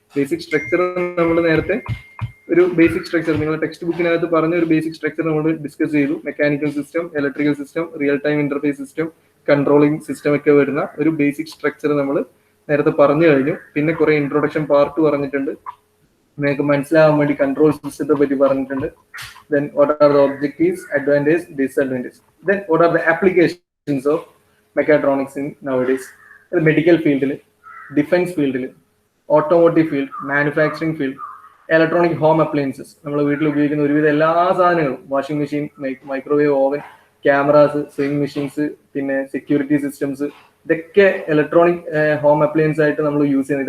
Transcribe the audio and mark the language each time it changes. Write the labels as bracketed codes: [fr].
[ml] Basic structure നമ്മൾ നേരത്തെ ഒരു ബേസിക് സ്ട്രക്ചർ നിങ്ങൾ ടെക്സ്റ്റ് ബുക്കിനകത്ത് പറഞ്ഞ ഒരു ബേസിക് സ്ട്രക്ചർ നമ്മൾ ഡിസ്കസ് ചെയ്തു. Mechanical system, electrical system, real time interface system, controlling system ഒക്കെ വരുന്ന ഒരു ബേസിക് സ്ട്രക്ചർ നമ്മൾ നേരത്തെ പറഞ്ഞു കഴിഞ്ഞു. പിന്നെ കുറെ ഇൻട്രൊഡക്ഷൻ പാർട്ട് പറഞ്ഞിട്ടുണ്ട്, നിങ്ങൾക്ക് മനസ്സിലാവാൻ വേണ്ടി കൺട്രോൾ സിസ്റ്റത്തെ പറ്റി പറഞ്ഞിട്ടുണ്ട്. [en] Then what are the objectives, advantages, disadvantages? Then what are the applications of mechatronics in nowadays? [ml] Medical ഫീൽഡിൽ, ഡിഫൻസ് ഫീൽഡിൽ, automotive field, manufacturing field, electronic home appliances, നമ്മൾ വീട്ടിൽ ഉപയോഗിക്കുന്ന ഒരുവിധ എല്ലാ സാധനങ്ങളും, washing machine, microwave oven, cameras, swing machines, പിന്നെ security systems, ഇതൊക്കെ ഇലക്ട്രോണിക് ഹോം അപ്ലയൻസ് ആയിട്ട് നമ്മൾ യൂസ് ചെയ്യുന്നത്.